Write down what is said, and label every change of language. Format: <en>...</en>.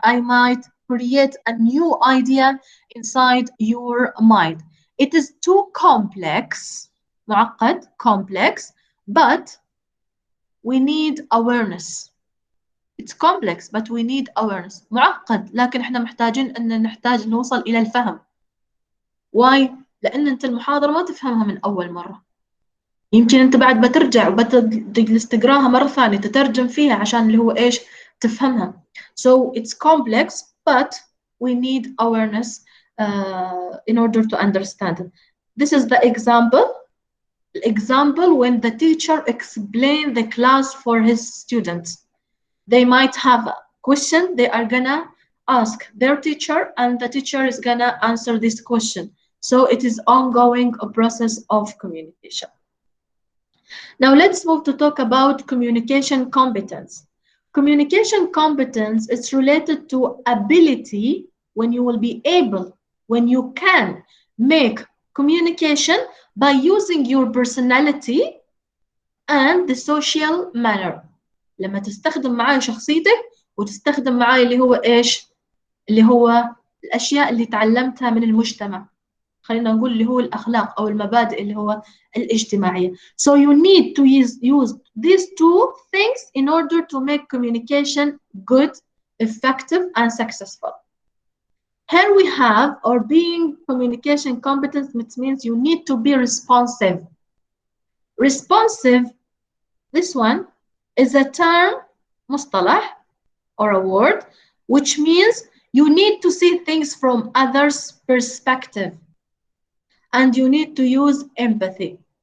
<en>I might create a new idea inside your mind. It is too complex, معقد, complex, but we need awareness. It's complex, but we need awareness.</en> <ar>معقد، لكن احنا محتاجين ان نحتاج نوصل الى الفهم. Why؟ لان انت المحاضرة ما تفهمها من اول مرة. يمكن انت بعد بترجع وبتجلس تقراها مرة ثانية تترجم فيها عشان اللي هو ايش تفهمها.</ar> <en>So it's complex, but we need awareness in order to understand it. This is the example. Example when the teacher explains the class for his students. They might have a question, they are gonna ask their teacher, and the teacher is gonna answer this question. So it is ongoing a process of communication. Now let's move to talk about communication competence. Communication competence is related to ability, when you will be able, when you can make communication by using your personality and the social manner.</en> <ar>لما تستخدم معاي شخصيتك وتستخدم معاي اللي هو إيش؟ اللي هو الأشياء اللي تعلمتها من المجتمع. خلينا نقول اللي هو الأخلاق أو المبادئ اللي هو الاجتماعية.</ar> <en>So you need to use these two things in order to make communication good, effective, and successful. Here we have, or being communication competence, which means you need to be responsive. Responsive, this one is a term, مصطلح, or a word, which means you need to see things from others' perspective, and you need to use empathy.</en>